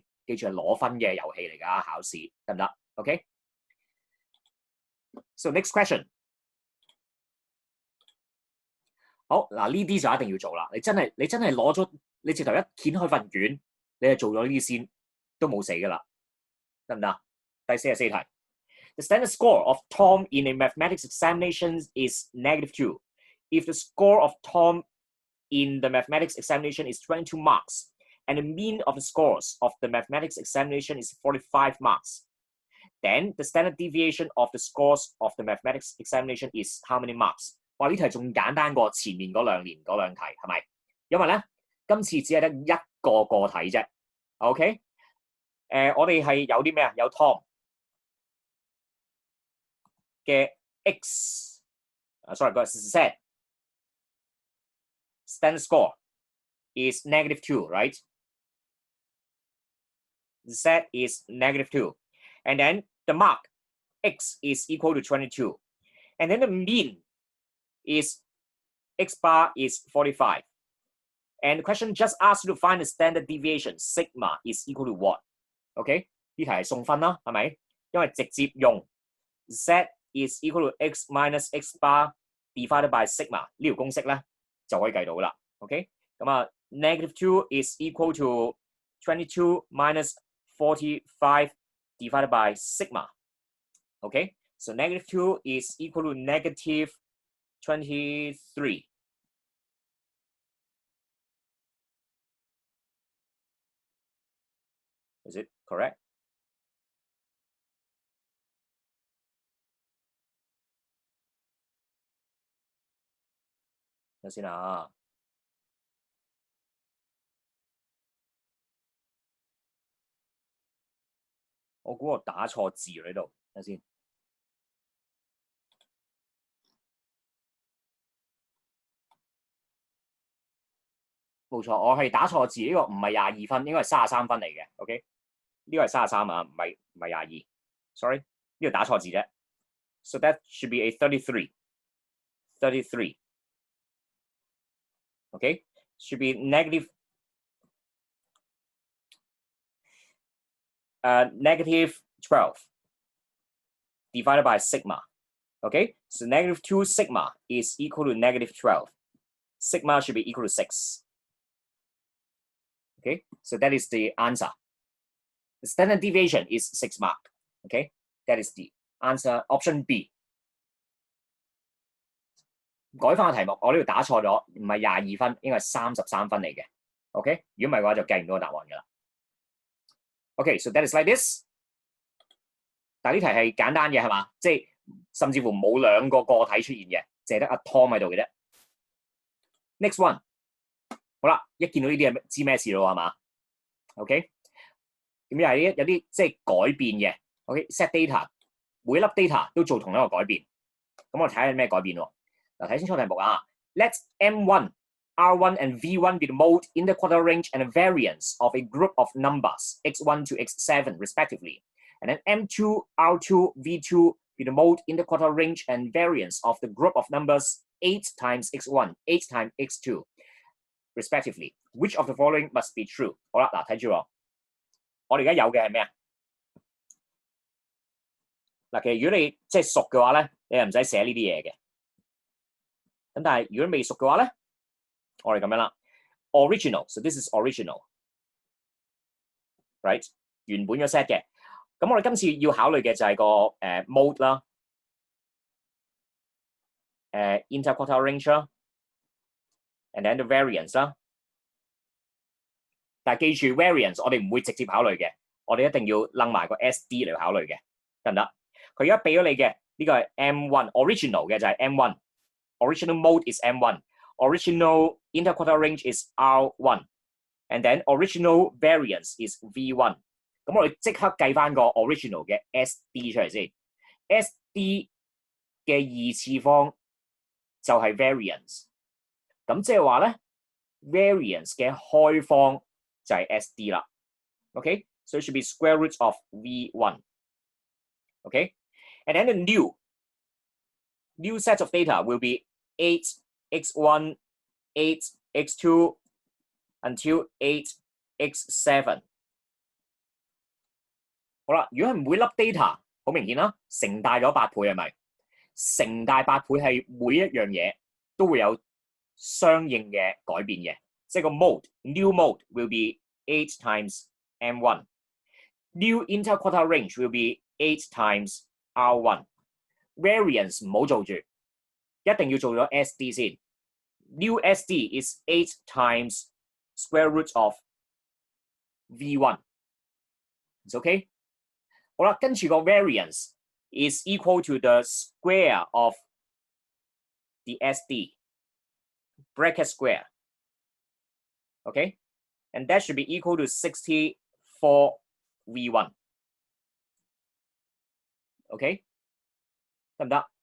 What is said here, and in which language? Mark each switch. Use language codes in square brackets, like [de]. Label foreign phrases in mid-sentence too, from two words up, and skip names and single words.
[yue] 記住係攞分嘅遊戲嚟㗎，考試得唔得 ？OK。 [en] So next question。 [yue] 好嗱，呢啲就一定要做啦。你真係攞咗，你直頭一掀開份卷，你係做咗呢啲先，都冇死㗎啦，得唔得？第44 題。 [en] The standard score of Tom in a mathematics examination is -2. If the score of Tom in the mathematics examination is 22 marks, and the mean of the scores of the mathematics examination is 45 marks. Then the standard deviation of the scores of the mathematics examination is how many marks? [yue] 哇！呢題仲簡單過前面嗰兩年嗰兩題，係咪？因為咧，今次只係得一個個體啫。OK， 我哋係有啲咩啊？有 Tom 嘅 X， [en] sorry， 個 Z standard score is -2, right? Z is -2, and then the mark X is equal to 22, and then the mean is X bar is 45, and the question just asks you to find the standard deviation sigma is equal to what? [yue] OK， 呢題係送分啦，係咪？因為直接用 [en] Z is equal to X minus X bar divided by sigma [yue] 呢條公式咧就可以計到啦。OK， 咁啊， [en] -2 is equal to 22 minus 45 divided by sigma. Okay, so -2 is equal to -23. Is it correct? Let's see now. [yue] 我估我打錯字喺度，睇先。冇錯，我係打錯字，呢個唔係22分，應該係33分嚟嘅。OK， 呢個係33啊，唔係22。Sorry， 呢度打錯字啫。 [en] So that should be a 33. 33. Okay, should be -12 divided by sigma. Okay, so -2 sigma is equal to -12. Sigma should be equal to 6. Okay, so that is the answer. The standard deviation is 6 mark. Okay, that is the answer. Option B. [yue] 改翻個題目，我呢度打錯咗，唔係22分，應該係33分嚟嘅。OK， 如果唔係嘅話就計唔到個答案㗎啦。 [en] OK， so that is like this。 [yue] 但係呢題係簡單嘅係嘛？即係甚至乎冇兩個個體出現嘅，淨係得阿 Tom 喺度嘅啫。 [en] Next one， [yue] 好啦，一見到呢啲係知咩事咯係嘛 ？OK， 咁又係有啲即係改變嘅。OK， [en] set data， [yue] 每粒 data 都做同一個改變。咁我睇下咩改變喎？嗱，睇清楚題目啊。 [en] Let M1, R1 and V1 be the mode, interquartile range, and the variance of a group of numbers x1 to x7 respectively. And then M2, R2, V2 be the mode, interquartile range, and variance of the group of numbers 8 times x1, 8 times x2 respectively. Which of the following must be true? [yue] 好啦，嗱睇住我哋而家有嘅係咩啊？嗱，其實如果你即係熟嘅話咧，你係唔使寫呢啲嘢嘅。咁但係如果未熟嘅話咧，我哋咁樣啦 ，original， [en] so this is original，right？ [yue] 原本嘅 set 嘅。咁我哋今次要考慮嘅就係個mode 啦， [en] interquartile range [yue] 啦 ， [en] and then the variance [yue] 啦。但係記住 variance 我哋唔會直接考慮嘅，我哋一定要擸埋個 SD 嚟考慮嘅，得唔得？佢而家俾咗你嘅呢個係 M1 original 嘅就係 M1， [en] original mode is M1，original interquartile range is R1，and then original variance is V1。 [yue] 咁我哋即刻計翻個 original 嘅 SD 出嚟先 ，SD 嘅二次方就係 variance， 咁即係話咧 variance 嘅開方就係 SD 啦 ， [en] OK， so it should be square root of V1，OK，and then the new set of data will be 8x1 8x2 until 8x7。 [yue] 好啦，如果係每粒 data， 好明顯啦，乘大咗8倍係咪？乘大8倍係每一樣嘢都會有相應嘅改變嘅，即係個 [en] new mode will be 8 times M1， new interquartile range will be 8 times R1。 [yue] variance 唔好做住，一定要做咗 SD 先。 [en] new SD is 8 times square root of V1。It's okay？ [yue] 好啦，跟住個 [en] variance is equal to the square of the SD bracket square. Okay? And that should be equal to 64 V1. [yue] OK? 得唔得？